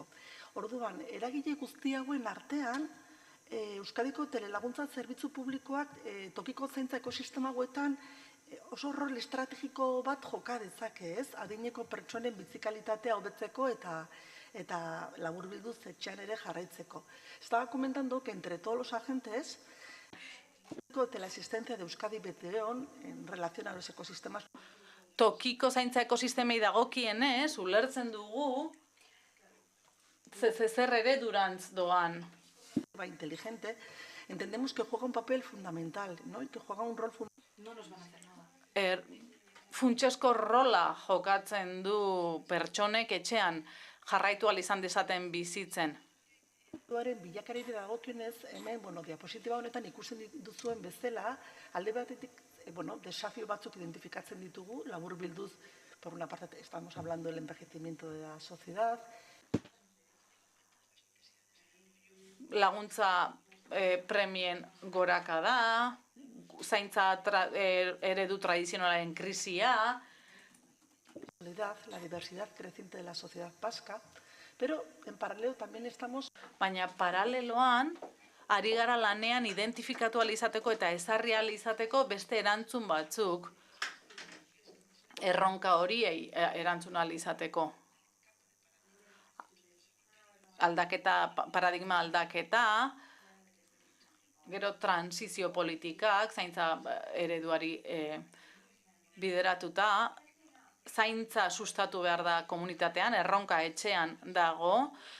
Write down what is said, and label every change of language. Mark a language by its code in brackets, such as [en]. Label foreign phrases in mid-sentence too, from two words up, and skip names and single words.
[eu] Orduan, eragile guzti hauen artean, Euskadiko telelaguntza zerbitzu publikoak tokiko zaintza ekosistema hauetan oso rol estrategiko bat joka dezake, ez? Adineko pertsonen bizikalitatea hobetzeko eta laburbilduz etxean ere jarraitzeko. [es] Estaba comentando que entre todos los agentes de la existencia de Euskadi Beteon en relación a los ecosistemas. [eu] Tokiko zaintza ekosistemei dagokienez, ulertzen dugu zer eredurantz doan. [es] Inteligente, entendemos que juega un papel fundamental, ¿no? Y que juega un rol fundamental. [eu] Funtsezko rola jokatzen du pertsonek etxean jarraitu ahal izan dezaten bizitzen. Bilakareari dagokionez, hemen, diapositiba honetan ikusten duzuen bezala, alde batetik, desafio batzuk identifikatzen ditugu, laburbilduz, [es] por una parte, estamos hablando del envejecimiento de la sociedad. [eu] Laguntza premien goraka da, zaintza eredu tradizionalaren krisia. [es] La diversidad creciente de la sociedad vasca, pero en paralelo también estamos... [eu] Baina paraleloan, ari gara lanean identifikatu ahal izateko eta ezarri ahal izateko beste erantzun batzuk erronka horiei erantzun ahal izateko. Aldaketa, paradigma aldaketa, gero transizio politikak, zaintza ereduari bideratuta, zaintza sustatu behar da komunitatean, erronka etxean dago,